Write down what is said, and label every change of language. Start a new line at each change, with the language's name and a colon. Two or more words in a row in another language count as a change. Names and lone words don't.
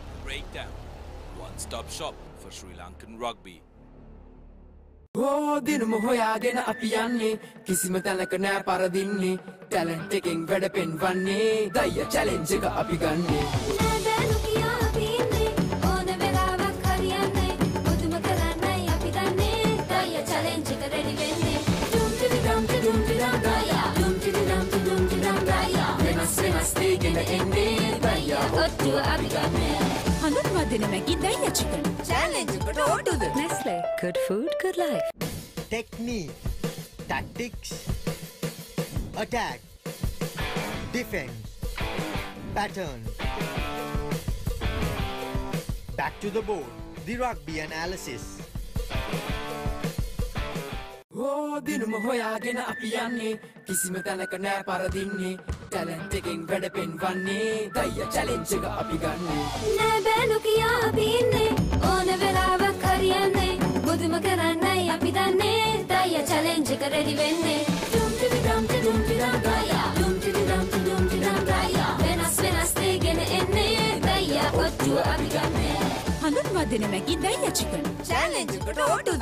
English: Breakdown, one-stop shop for Sri Lankan rugby.
Sinhala: Oh, දිනුම හොයාගෙන අපි යන්නේ කිසිම තැනක නැහැ පරදින්නේ talent එකෙන් වැඩ පෙන්වන්නේ දයිය challenge එක අපි ගන්නෙ නෑ බෑනු කියා අපි ඉන්නේ ඕන වෙලාවක් හරියන්නේ මුදුම කරන්නයි අපි දන්නේ දයිය challenge එක ready වෙන්නේ dum tidi dum daya dum tidi dum daya වෙනස් දෙයකින් එන්නේ දයිය ඔට්ටුව අපි ගන්නෙ හඳුන්වා දෙන මැගි දයිය chicken. challenge එකට ඕටුද
English: Nestle. Good food, good life. Technique, tactics, attack, defense, pattern. Back to the board, the rugby analysis.
Sinhala: Oh, දිනුම හොයාගෙන අපි යන්නේ කිසිම තැනක නැහැ පරදින්නේ talent එකෙන් වැඩ පෙන්වන්නේ දයිය challenge එක අපි ගන්නෙ නෑ බෑනු කියා අපි ඉන්නේ ඕන වෙලාවක් හරියන්නේ මුදුම කරන්නයි අපි දන්නේ දයිය challenge එක ready වෙන්නේ dum tidi dum daya dum tidi dum daya වෙනස් දෙයකින් එන්නේ දයිය ඔට්ටුව අපි ගන්නෙ හඳුන්වා දෙන මැගි දයිය chicken. challenge එකට ඕටුද